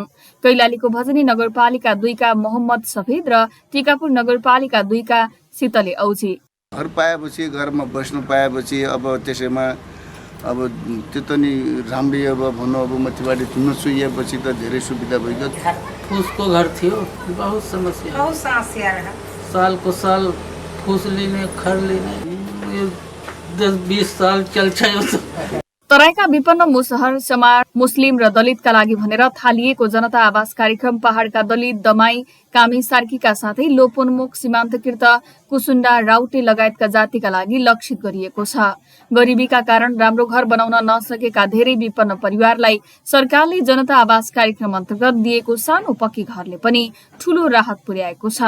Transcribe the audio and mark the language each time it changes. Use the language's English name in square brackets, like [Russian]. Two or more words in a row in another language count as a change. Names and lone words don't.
[Nepali] कैलालीको भजनी नगरपालिका 2 का मोहम्मद सफिद र टिकापुर नगरपालिका 2 का शीतले औजी घर पाएपछि घरमा बस्नु पाएपछि अब त्यसैमा अब त्यो त नि राम्रै अब भनौँ अब मथिबाट चुन्न सुइएपछि त धेरै सुविधा भइगयो। फुसको घर थियो, [Hindi] बहुत समस्या रहा। साल को साल फूस लेने खर लेने 10-20 साल चल्छ। [Nepali] तराईका विपन्न मुसहर समाज मुस्लिम र दलितका लागि भनेर थालिएको जनता आवास कार्यक्रम पहाड़का दलित दमाई कामी सार्कीका साथै लोपोन्मुख सीमान्तकृत कुसुण्डा राउटे लगायतका जातिका लागि लक्षित गरिएको छ। गरिबीका कारण राम्रो घर बनाउन नसकेका धेरै विपन्न परिवारलाई सरकारले जनता आवास कार्यक्रम अन्तर्गत दिएको सानो पक्की घरले पनि ठूलो राहत पुर्याएको छ।